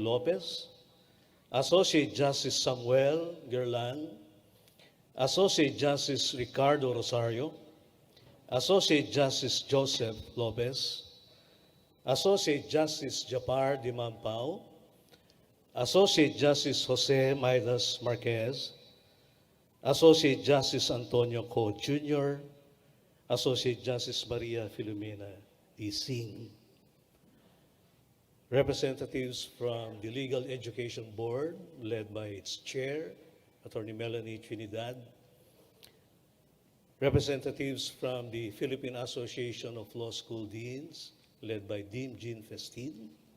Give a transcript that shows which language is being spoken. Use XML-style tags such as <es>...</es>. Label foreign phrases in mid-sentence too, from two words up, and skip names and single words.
<en>Lopez, Associate Justice Samuel Gerlan, Associate Justice Ricardo Rosario, Associate Justice Joseph Lopez, Associate Justice Japar Dimampao, Associate Justice Jose Maidas Marquez, Associate Justice Antonio Co. Jr., Associate Justice Maria Filomena D. Singh, representatives from the Legal Education Board, led by its chair, Attorney Melanie Trinidad, representatives from the Philippine Association of Law School Deans, led by Dean Jean Festin,</en>